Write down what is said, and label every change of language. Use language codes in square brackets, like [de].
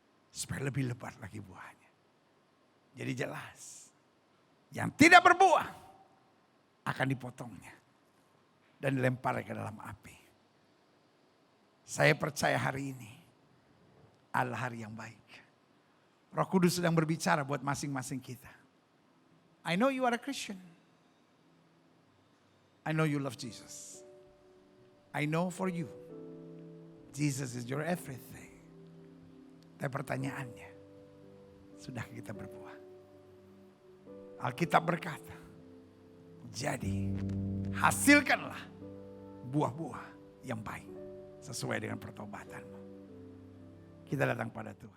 [id] Supaya lebih lebat lagi buahnya. Jadi jelas, yang tidak berbuah akan dipotongnya dan dilemparkan ke dalam api. Saya percaya hari ini adalah hari yang baik. Roh Kudus sedang berbicara buat masing-masing kita. [en] I know you are a Christian. I know you love Jesus. I know for you, Jesus is your everything. [id] Tapi pertanyaannya, sudah kita berbuah? Alkitab berkata, jadi hasilkanlah buah-buah yang baik sesuai dengan pertobatanmu. Kita datang pada Tuhan.